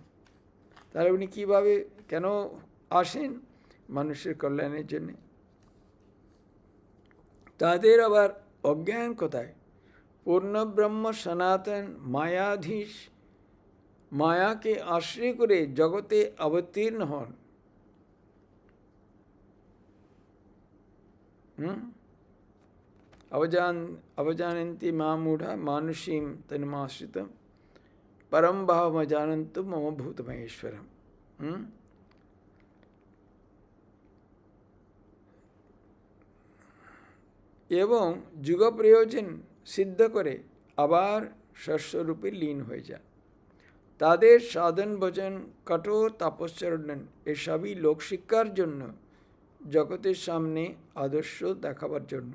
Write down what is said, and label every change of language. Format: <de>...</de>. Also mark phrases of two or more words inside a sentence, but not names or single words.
<bn>তাহলে উনি কীভাবে কেন আসেন? মানুষের কল্যাণের জন্যে। তাদের আবার অজ্ঞান কোথায়? পূর্ণব্রহ্ম সনাতন মায়াধীশ মায়াকে আশ্রয় করে জগতে অবতীর্ণ হন।</bn> <sa>अवजानन्ति मामूढ़ा मानुषीं तन्माश्रितं परम भावमजानन्तु मम भूतमहेश्वरम।</sa> <bn>এবং যুগ প্রয়োজন সিদ্ধ করে আবার শস্যরূপে লীন হয়ে যায়। তাদের সাধন ভজন কঠোর তপস্যারণ্যন এসবই লোকশিক্ষার জন্য, জগতের সামনে আদর্শ দেখাবার জন্য।</bn>